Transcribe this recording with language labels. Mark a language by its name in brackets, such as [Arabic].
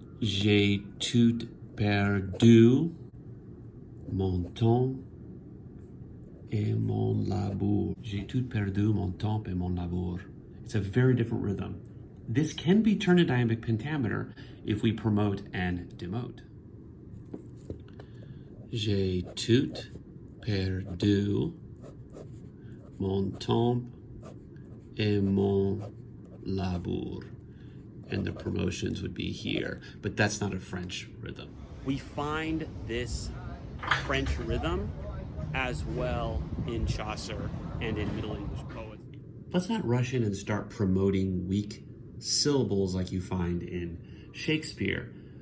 [French] J'ai tout perdu, mon temps et mon labour. J'ai tout perdu, mon temps et mon labour. [English] It's a very different rhythm. This can be turned into iambic pentameter if we promote and demote. [French] J'ai tout perdu, mon temps et mon labour. [English] And the promotions would be here, but that's not a French rhythm. We find this French rhythm as well in Chaucer and in Middle English poets. Let's not rush in and start promoting weak syllables like you find in Shakespeare.